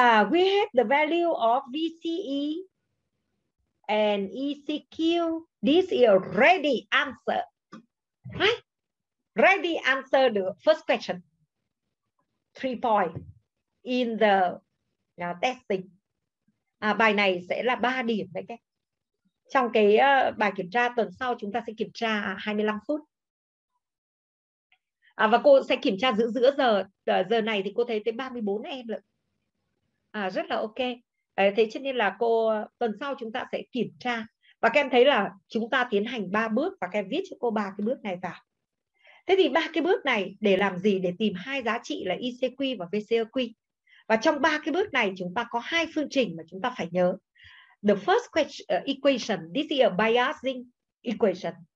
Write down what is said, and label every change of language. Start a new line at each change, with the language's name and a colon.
English: We have the value of VCE and ECQ. This is a ready answer, right? Ready answer the first question. 3 point in the testing.
Vietnamese: Bài này sẽ là 3 điểm đấy các. Trong cái bài kiểm tra tuần sau chúng ta sẽ kiểm tra 25 phút. Và cô sẽ kiểm tra giữa giờ này thì cô thấy tới 34 em rồi. Rất là ok. Thế cho nên là tuần sau chúng ta sẽ kiểm tra. Và các em thấy là chúng ta tiến hành 3 bước và các em viết cho cô 3 cái bước này vào. Thế thì 3 cái bước này để làm gì? Để tìm hai giá trị là ICQ và VCQ. Và trong 3 cái bước này chúng ta có 2 phương trình mà chúng ta phải nhớ.
English: The first equation, this is a biasing equation.